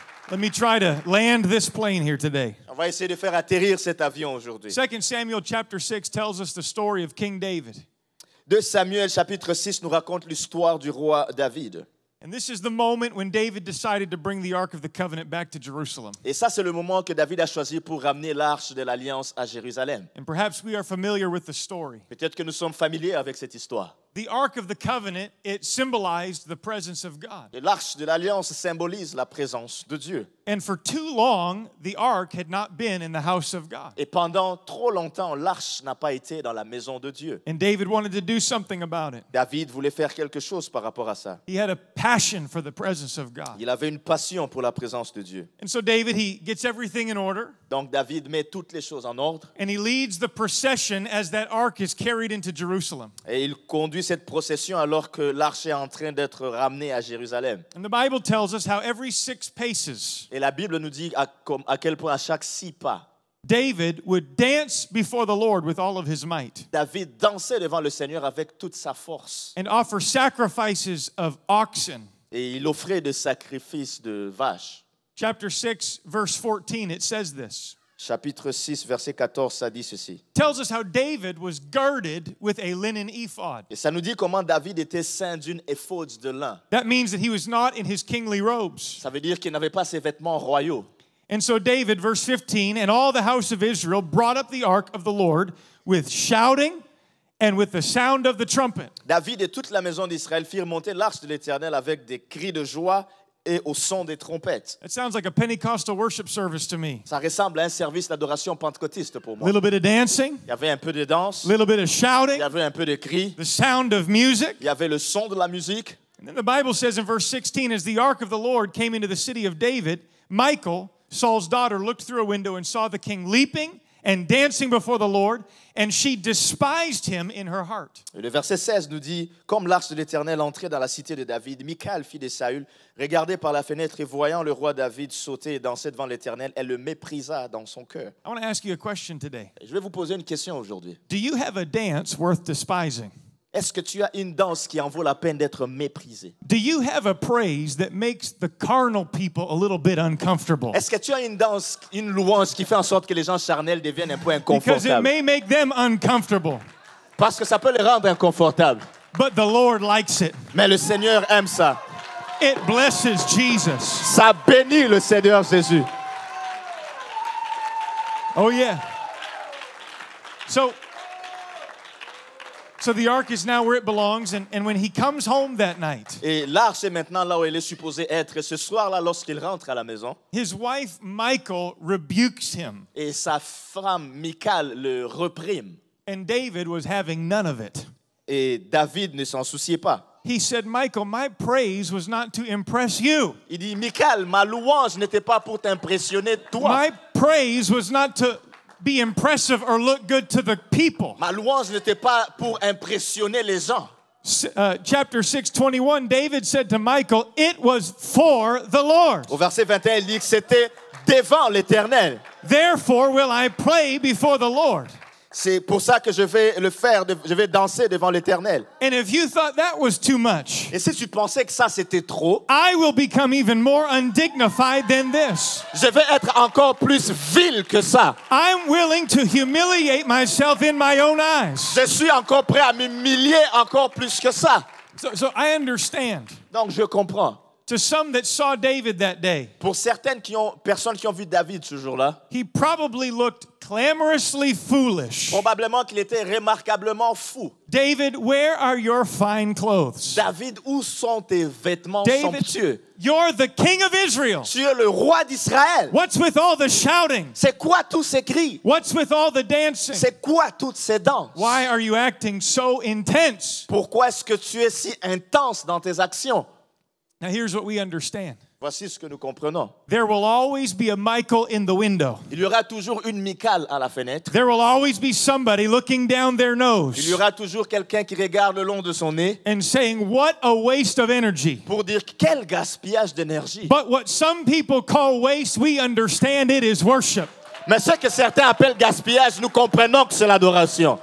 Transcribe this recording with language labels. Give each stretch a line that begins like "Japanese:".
English: Let me try to land this plane here today.
French: On va essayer de faire atterrir cet avion aujourd'hui.
English: 2 Samuel chapter 6 tells us the story of King David.
French: 2 Samuel chapitre 6 nous raconte l'histoire du roi David.
English: And this is the moment when David decided to bring the Ark of the Covenant back to Jerusalem.
French: Et ça, c'est le moment que David a choisi pour ramener l'arche de l'Alliance à Jérusalem.
English: And perhaps we are familiar with the story.
French: Peut-être que nous sommes familiers avec cette histoire.
English: The Ark of the Covenant, it symbolized the presence of God.
French: Et l'arche de l'Alliance symbolise la présence de Dieu.
English: And for too long, the Ark had not been in the house of God.
French: Et pendant trop longtemps, l'arche n'a pas été dans la maison de Dieu.
English: And David wanted to do something about it.
French: David voulait faire quelque chose par rapport à ça.
English: He had a passion for the presence of God.
French: Il avait une passion pour la présence de Dieu.
English: And so David, he gets everything in order.
French: Donc David met toutes les choses en ordre
English: And he leads the procession as that ark is carried into Jerusalem.
French: et il conduit cette procession alors que l'arche est en train d'être ramenée à Jérusalem.
English: And the Bible tells us how every 6 paces,
French: Et la Bible nous dit à quel point à chaque 6 pas,
English: David would dance before the Lord with all of his might
French: David dansait devant le Seigneur avec toute sa force.
English: and offer sacrifices of oxen.
French: Et il offrait des sacrifices de vaches.
English: Chapter 6, verse 14, it says this.
French: Chapitre 6, verset 14, ça dit ceci.
English: Tells us how David was girded with a linen ephod.
French: Et ça nous dit comment David était ceint d'une éphode de lin.
English: That means that he was not in his kingly robes.
French: Ça veut dire qu'il n'avait pas ses vêtements royaux.
English: And so David, verse 15, and all the house of Israel brought up the ark of the Lord with shouting and with the sound of the trumpet.
French: David et toute la maison d'Israël firent monter l'arche de l'Éternel avec des cris de joie et au son des trompettes.
English: That sounds like a Pentecostal worship service to me.
French: Ça ressemble à un service d'adoration pentecôtiste pour
English: A
French: moi.
English: little bit of dancing,
French: Il y avait un peu de danse,
English: a little bit of
French: il
English: shouting,
French: y avait un peu de cris,
English: the sound of music.
French: il y avait le son de la musique.
English: And then the Bible says in verse 16, as the ark of the Lord came into the city of David, Michal, Saul's daughter, looked through a window and saw the king leaping and dancing before the Lord, and she despised him in her heart.
French: Et le verset 16 nous dit, comme l'arche de l'Éternel entrait dans la cité de David, Michal, fille de Saül, regardait par la fenêtre et voyant le roi David sauter et danser devant l'Éternel, elle le méprisa dans son cœur.
English: I want to ask you a question today.
French: Je vais vous poser une question aujourd'hui.
English: Do you have a dance worth despising?
French: Est-ce que tu as une danse qui en vaut la peine d'être méprisée?
English: Do you have a praise that makes the carnal people a little bit uncomfortable?
French: Est-ce que tu as une danse, une louange qui fait en sorte que les gens charnels deviennent un peu
English: Because it
French: inconfortables?
English: may make them uncomfortable,
French: Parce que ça peut les rendre inconfortables.
English: but the Lord likes it.
French: Mais le Seigneur aime ça.
English: It blesses Jesus.
French: Ça bénit le Seigneur Jésus.
English: Oh, yeah. So the ark is now where it belongs, and when he comes home that night,
French: Et l'arche est maintenant là où elle est supposée être. Et ce soir-là, lorsqu'il rentre à la maison,
English: his wife Michal rebukes him,
French: et sa femme Michal le reprime.
English: and David was having none of it.
French: Et David ne s'en souciait pas.
English: He said, Michal, my praise was not to impress you.
French: Il dit, Michal, ma louange n'était pas pour t'impressionner toi.
English: My praise was not to be impressive or look good to the people.
French: Ma louange n'était pas pour impressionner les gens.
English: Chapter 6:21, David said to Michal, it was for the Lord.
French: Au verset 21, il dit que c'était devant l'Éternel.
English: Therefore will I play before the Lord.
French: C'est pour ça que je vais le faire, je vais danser devant l'Éternel.
English: And if you thought that was too much,
French: Et si tu pensais que ça c'était trop,
English: I will become even more undignified than this.
French: je vais être encore plus vil que ça.
English: I'm willing to humiliate myself in my own eyes.
French: Je suis encore prêt à m'humilier encore plus que ça.
English: So I understand.
French: Donc je comprends.
English: To some that saw David that day,
French: Pour certaines personnes qui ont vu David ce jour-là,
English: he probably looked clamorously foolish.
French: probablement qu'il était remarquablement fou.
English: David, where are your fine clothes?
French: David, où sont tes vêtements
English: David,
French: somptueux?
English: you're the king of Israel.
French: Tu es le roi d'Israël.
English: What's with all the shouting?
French: C'est quoi tous ces cris?
English: What's with all the dancing?
French: C'est quoi toutes ces danses?
English: Why are you acting so intense?
French: Pourquoi est-ce que tu es si intense dans tes actions?
English: Now here's what we understand.
French: Voici ce que nous comprenons.
English: There will always be a Michal in the window.
French: Il y aura toujours une Michal à la fenêtre.
English: There will always be somebody looking down their
French: Il y
English: nose
French: aura toujours quelqu'un qui regarde le long de son nez
English: and saying, what a waste of energy.
French: pour dire quel gaspillage d'énergie.
English: But what some people call waste, we understand it is worship.
French: Mais ce que certains appellent gaspillage, nous comprenons que c'est l'adoration.